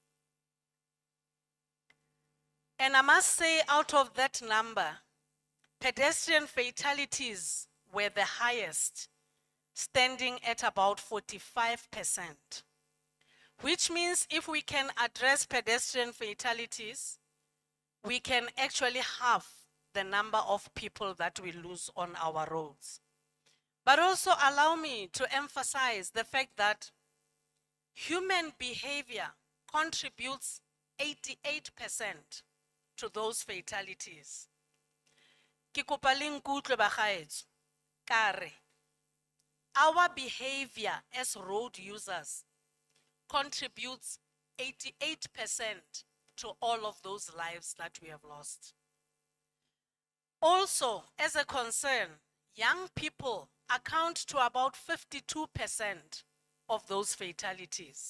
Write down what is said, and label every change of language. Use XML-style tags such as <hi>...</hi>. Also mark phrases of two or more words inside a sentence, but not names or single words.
<en>And I must say, out of that number, pedestrian fatalities were the highest, standing at about 45%, which means if we can address pedestrian fatalities, we can actually halve the number of people that we lose on our roads. But also allow me to emphasize the fact that human behavior contributes 88% to those fatalities.</en> <tn>Ke kopa le nkutlwe bagaetsho, kare</tn> <en>our behavior as road users contributes 88% to all of those lives that we have lost. Also, as a concern, young people account to about 52% of those fatalities.</en>